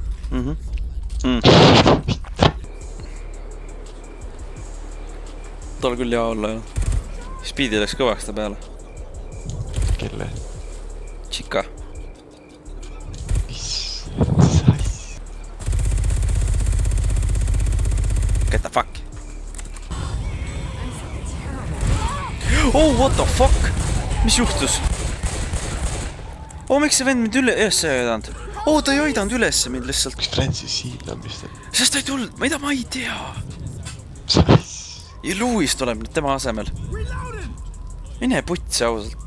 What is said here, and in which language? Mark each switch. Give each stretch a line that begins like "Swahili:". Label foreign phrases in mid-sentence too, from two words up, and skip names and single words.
Estonian: Tal küll hea olla, jah. Speedi läks kõvaks ta peale. Kelle? Chica. Mis asja?
English: Get the fuck. What the fuck?
Estonian: Mis juhtus? Miks see vend mind üles ei aidanud? Ta ei aidanud ülesse mind lihtsalt. Miks Francis siin on, mis ta? Sest ta ei tulnud, mida ma ei tea. Mis asja? Ja Louis tuleb nüüd tema asemel. Mine putsi ausalt.